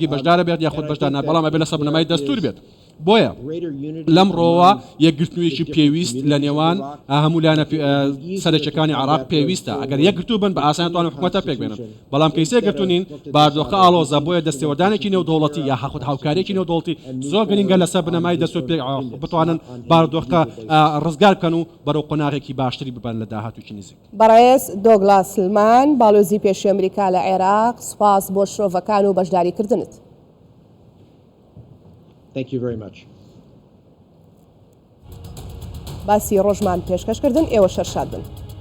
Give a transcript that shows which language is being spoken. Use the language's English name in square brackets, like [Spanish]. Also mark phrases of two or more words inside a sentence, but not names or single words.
[Central Kurdish] بەشدارە بێت یاخود بەشدار نابێت بەڵام ئەبێت لە سەربنەمای دەستور بێت بۆیە لەمڕۆوە یەکگرتنوویەکی پێویست لە نێوان هەموو لایەنە سەرچەکانی عراق پێویستە ئەگەر یەکگرتوو بن بە ئاسان توانن حکوومەتە پێک بێنن بەڵام کەی سێگرتوونین باردۆخە ئاڵۆزە بۆیە دەستێوەردانێکی نێودەوڵەتی یا هاخود هاوکارێکی نێودەوڵەتی زۆر گرنگە لەسەر بنەمای دەستور بتوانن باردۆخە ڕزگار بکەن و بەرەو قۆناغێکی باشتری ببەن لە داهاتووکی نزیک. بەڕێز دۆگلاس سلمان باڵۆزی پێشووی ئەمریکا لە عێراق سوپاس بۆ شرۆڤەکان و بەشداریکردنت. [English] Thank you very much. [Central Kurdish] باسی ڕۆژمان پێشکەشکردن ئێوە شەرشاد بن.